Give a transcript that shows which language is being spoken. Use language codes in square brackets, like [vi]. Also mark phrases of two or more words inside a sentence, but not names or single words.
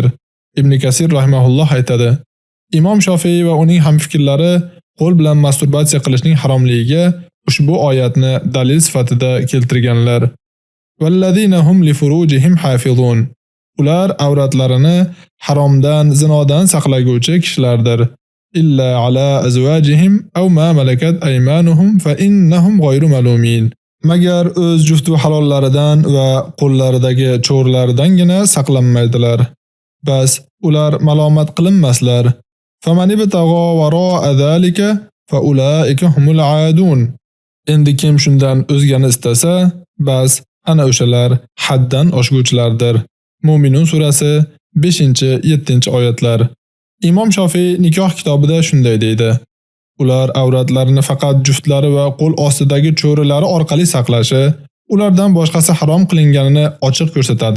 [uz] Ibn Kasir rahimahulloh aytadi: Imom Shofiy va uning hamfikrlari qo'l bilan masturbatsiya qilishning haromligiga ushbu oyatni dalil sifatida keltirganlar. [ar] والذين هم لفروجهم حافظون. [uz] Ular avratlarini haromdan, zinodan saqlaguvchi kishilardir. [ar] إلا على أزواجهم أو ما ملكت أيمانهم فإنهم غير ملومين. [uz] Magar o'z jufti halollaridan va qo'llaridagi cho'rlaridangina saqlanmaydilar. Bas ular malomat qilinmaslar. [ar] فمن ابتغى وراء ذلك فأولئك هم العادون. [uz] Endi kim shundan o'zgani istasa, bas ana o'shalar haddan oshguvchilardir. Mu'minun surasi 5-7 oyatlar. Imom Shofiy nikoh kitobida shunday deydi: Ular avratlarini faqat juftlari va qo'l ostidagi cho'rilari orqali saqlashi, ulardan boshqasi harom qilinganini ochiq ko'rsatadi.